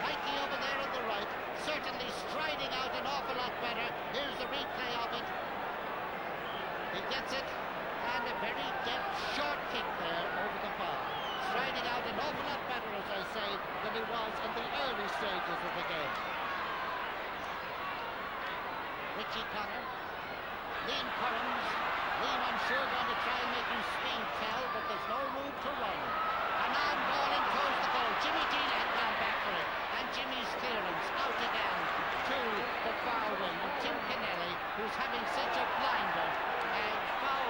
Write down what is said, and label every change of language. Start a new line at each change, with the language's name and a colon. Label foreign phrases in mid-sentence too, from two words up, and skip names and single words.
English: Mikey over there on the right, certainly striding out an awful lot better. Here's the replay of it. He gets it, and a very deft short kick there over the bar. Striding out an awful lot better, as I say, than he was in the early stages of the game. Richie Connor. Liam Currams. Liam, I'm sure, going to try and make his speed tell, but there's no room to run. And on ball in towards the goal. Jimmy Dean had gone back for it, and Jimmy's clearance out again to the far wing. And Tim Kennelly, who's having such a blinder, and foul.